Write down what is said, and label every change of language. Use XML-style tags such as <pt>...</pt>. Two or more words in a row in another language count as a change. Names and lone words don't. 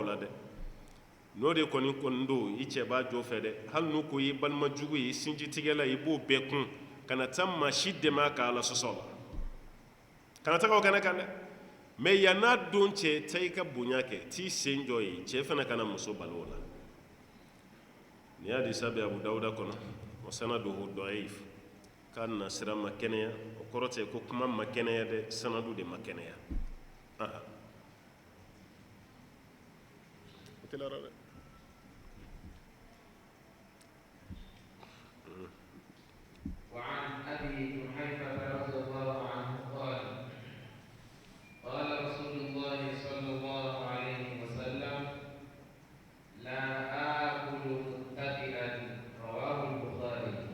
<bm>la dɛ n'o de kɔni don i cɛ b'a jɔ fɛ dɛ hali n'u ko i balima jugu ye i sinjitigɛla i b'o bɛɛ kun kana taa maa si dɛmɛ a ka ala sɔsɔ la kana taga o kɛnɛ kan dɛ mais yann'a don cɛ taa i ka bonya kɛ t'i sen jɔ ye cɛ fana kana muso balo o la ni hadisa bɛ abu dawuda kɔnɔ wa</bm> <ar>سنده ضعيف</ar> <bm>k'a na sira ma kɛnɛya o kɔrɔ tɛ ko kuma ma kɛnɛya dɛ sanadu de ma kɛnɛya aha o telara dɛ</bm> <ar>وعن أبي جحيفة رضي الله عنه قال قال رسول الله صلى الله عليه وسلم لا آكل متكئا رواه البخاري</ar>